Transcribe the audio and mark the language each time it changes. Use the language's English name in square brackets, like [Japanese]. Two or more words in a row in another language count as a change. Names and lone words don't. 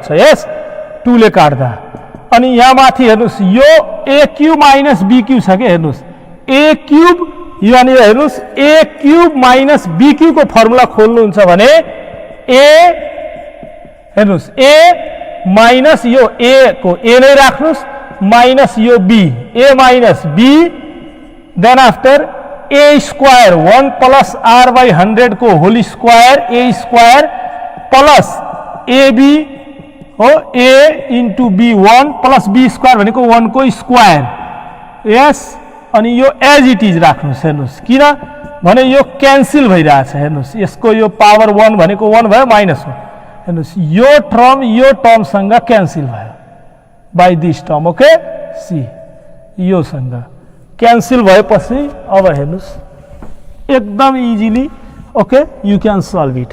[Nepali] यस, 2 ले काट्दा अनि यहाँ माथि हेर्नुस्, यो AQ माइनस BQ छ के, हेर्नुस् AQ यानी हेर्नुस् AQ माइनस BQ को फर्मुला खोल्नुहुन्छ भने A हेर्नुस् A माइनस यो A को A नै राख्नुस् माइनस यो B, A माइनस B, [English] then after [Nepali] A स्क्वायर 1 प्लस R/100 को [English] whole square [Nepali] A स्क्वायर प्लस AB हो A इंटू B 1 प्लस B स्क्वायर भनेको 1 को स्क्वायर। यस, अनि यो [English] as it is [Nepali] राख्नुस्। हेर्नुस्, किन भने यो क्यान्सल भइरहेछ। हेर्नुस्, यसको यो पावर 1 भनेको 1 भयो -1। हेर्नुस्, यो टर्मसँग क्यान्सल भयो [English] by this term. [Nepali] ओके, सी यो सँग क्यान्सल भएपछि अब हेर्नुस् एकदम [English] easily okay you can solve it.